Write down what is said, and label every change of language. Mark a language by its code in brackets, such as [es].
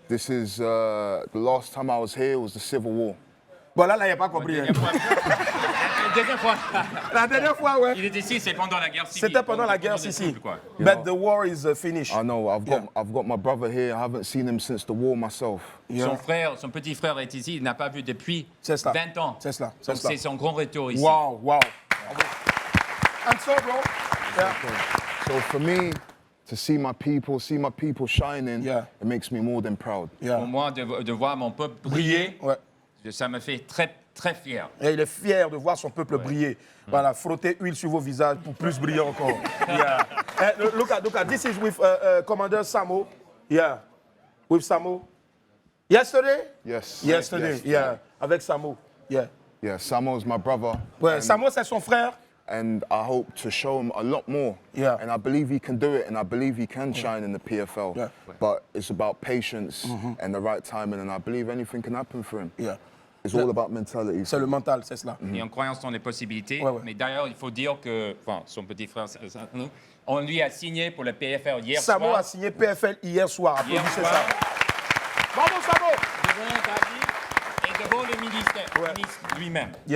[en] This is the last time I was here was the Civil War. [fr] Bon là, il n'y a pas compris. La dernière fois, ouais. Il est ici, c'est pendant la guerre civile. C'était pendant la guerre civile. [en] But the war is finished. I know. I've got my brother here. I haven't seen him since the war myself. [fr] Son petit frère est ici. Il n'a pas vu depuis 20 ans. C'est cela. C'est son grand retour ici. [en] Wow. And so, bro. Yeah. So for me, to see my people shining, it makes me more than proud. [fr] Pour moi, de voir mon peuple briller, ça me fait très, très fier. Et il est fier de voir son peuple briller. Voilà, frottez huile sur vos visages pour plus briller encore. [en] Look at this is with Commander Samo. Yeah, with Samo. Yesterday? Yes. Yesterday, yeah. [fr] Avec Samo. [en] Yeah. Yeah, Samo's my brother. [fr] Ouais, Samo, c'est son frère. [en] And I hope to show him a lot more. Yeah. And I believe he can do it, and I believe he can shine in the PFL. Yeah. But it's about patience and the right timing, and I believe anything can happen for him. Yeah. It's all about mentality. [fr] C'est le mental, c'est cela. Et en croyance dans les possibilités. Mais d'ailleurs, il faut dire que, son petit frère, On lui a signé pour le PFL hier soir. Samo a signé PFL hier soir. Applaudissez ça. Bravo, Samo. Devant Babi et devant le ministre lui-même.